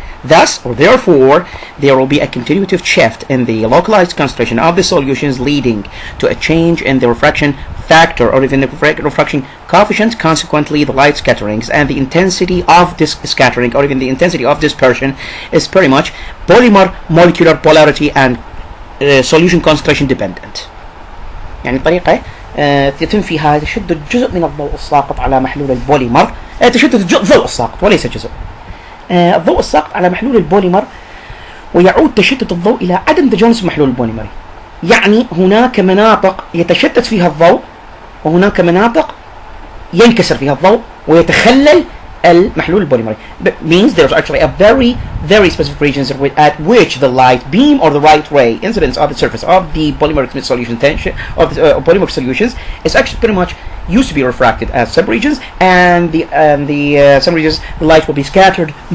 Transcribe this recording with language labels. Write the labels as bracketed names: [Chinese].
[English] Thus, or therefore, there will be a continuative shift in the localized concentration of the solutions, leading to a change in the refraction factor or even the refraction coefficient. Consequently, the light scatterings and the intensity of this scattering or even the intensity of dispersion is pretty much polymer molecular polarity and solution concentration dependent. [Arabic] يعني طريقة يتم فيها تشدد جزء من الضوء الساقط على محلول البوليمر، تشدد الضوء الساقط وليس جزء. الضوء الساقط على محلول البوليمر، ويعود تشتت الضوء إلى عدم تجانس محلول البوليمر. يعني هناك مناطق يتشتت فيها الضوء وهناك مناطق ينكسر فيها الضوء ويتخلل المحلول البوليمري. [English] Means there's actually a very specific regions at which the light beam or the light ray incidence on the surface of the polymeric solution of the polymeric solutions is actually pretty much used to be refracted at some regions, and some regions the light will be scattered.